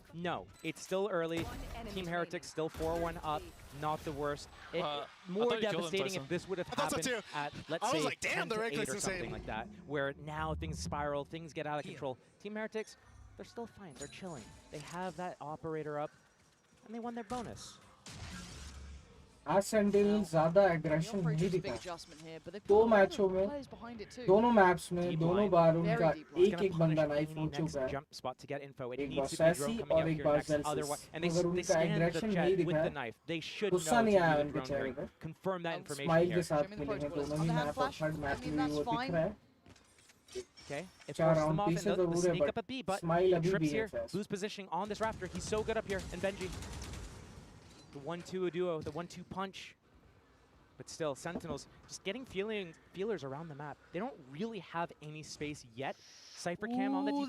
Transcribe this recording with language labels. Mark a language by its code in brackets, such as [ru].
[en] No, it's still early. Team Heretics still 4-1 up, not the worst. More devastating if this would have happened at, let's say, 10-8 or something like that, where now things spiral, things get out of control. Team Heretics, they're still fine, they're chilling. They have that operator up, and they won their bonus. [hi] आज sentinel ज्यादा aggression नहीं दिखा 2 मैचों में दोनों maps में दोनों बार उनका एक बंदा नाइफ हो चुका है एक बार सैसी और एक बार जेल्सिस अगर उनका एग्रेशन नहीं दिखा है गुस्सा नहीं आया उनके चेहरे पे स्माइल के साथ खेलेंगे दोनों ही मैप और थर्ड मैप में वो दिख रहा है [en] Okay, it forces them off and the sneak up a B, but he trips here, lose positioning on this Raptor. He's so good up here, and Benji. The 1-2 duo, the 1-2 punch. But still, Sentinels just getting feelers around the map. They don't really have any space yet. Cypher Cam on the defense.